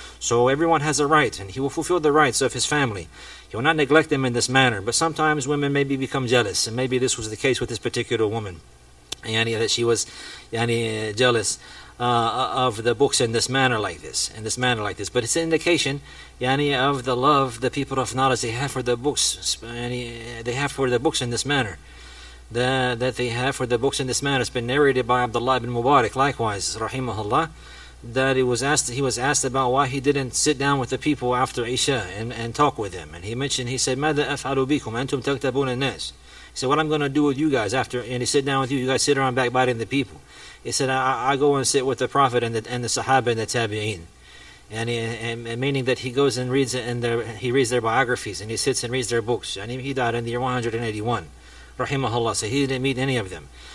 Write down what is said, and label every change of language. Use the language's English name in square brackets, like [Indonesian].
[English] So everyone has a right, and he will fulfill the rights of his family. He will not neglect them in this manner, but sometimes women maybe become jealous, and maybe this was the case with this particular woman, that she was jealous of the books in this manner like this, but it's an indication of the love the people of knowledge they have for the books, they have for the books in this manner. That they have for the books in this manner. It's been narrated by Abdullah ibn Mubarak, likewise, rahimahullah, that he was asked about why he didn't sit down with the people after Isha and talk with them. And he said, [Arabic] ماذا أفعل بكم أنتم تكتبون الناس. [English] He said, what I'm going to do with you guys after, and he sit down with you guys sit around backbiting the people. He said, I go and sit with the Prophet and the Sahaba and the Tabi'een. And meaning that he goes and reads he reads their biographies, and he sits and reads their books. And he died in the year 181. Rahimahullah, so he didn't meet any of them.